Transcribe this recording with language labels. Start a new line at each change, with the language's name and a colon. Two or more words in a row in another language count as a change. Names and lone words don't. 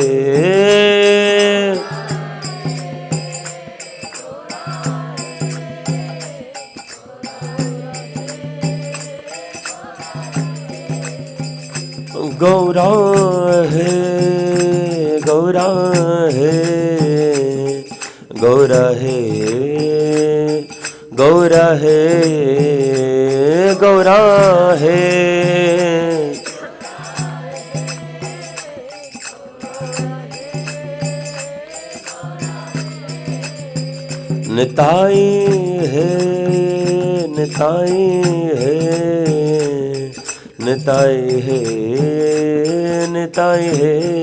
Hindi: गौरा है गौरा है गौरा है गौरा है गौरा है। निताई है निताई है निताई है निताई है।